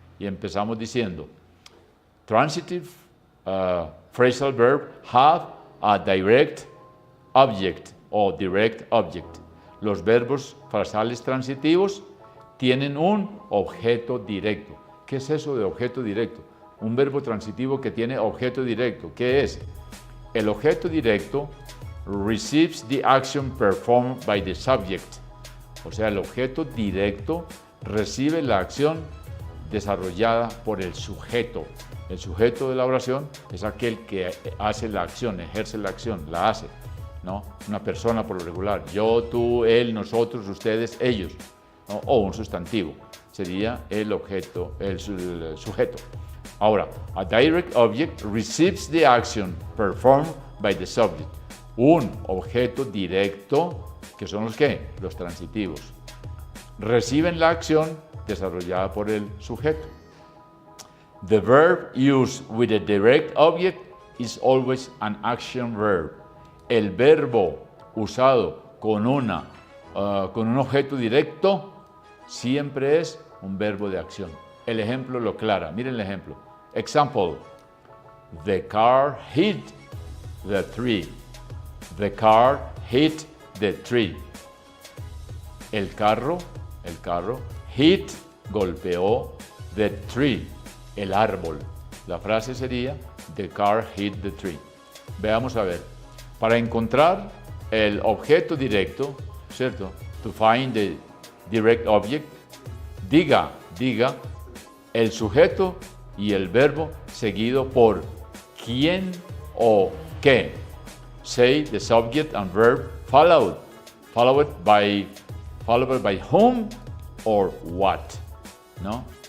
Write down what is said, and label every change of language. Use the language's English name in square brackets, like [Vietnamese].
[Spanish] Y empezamos diciendo, [English] transitive phrasal verb have a direct object o direct object. [Spanish] los verbos frasales transitivos tienen un objeto directo. ¿Qué es eso de objeto directo? Un verbo transitivo que tiene objeto directo. ¿Qué es? El objeto directo [English] receives the action performed by the subject. [Spanish] O sea, el objeto directo recibe la acción desarrollada por el sujeto. El sujeto de la oración es aquel que hace la acción, ejerce la acción, la hace, ¿no? Una persona por lo regular. Yo, tú, él, nosotros, ustedes, ellos, ¿no? O un sustantivo. Sería el objeto, el sujeto. [English] Ahora, a direct object receives the action performed by the subject. [Spanish] Un objeto directo, que son los ¿qué? Los transitivos. Reciben la acción desarrollada por el sujeto. [English] The verb used with a direct object is always an action verb. [Spanish] El verbo usado con un objeto directo siempre es un verbo de acción. El ejemplo lo aclara. Miren el ejemplo. [English] Example. The car hit the tree. The car hit the tree. [Spanish] El carro, hit, golpeó, [English] the tree, [Spanish] el árbol. La frase sería, [English] the car hit the tree. [Spanish] Veamos a ver. Para encontrar el objeto directo, ¿cierto? [English] To find the direct object, [Spanish] diga el sujeto y el verbo seguido por quién o qué. [English] Say the subject and verb followed by whom or what, ¿no?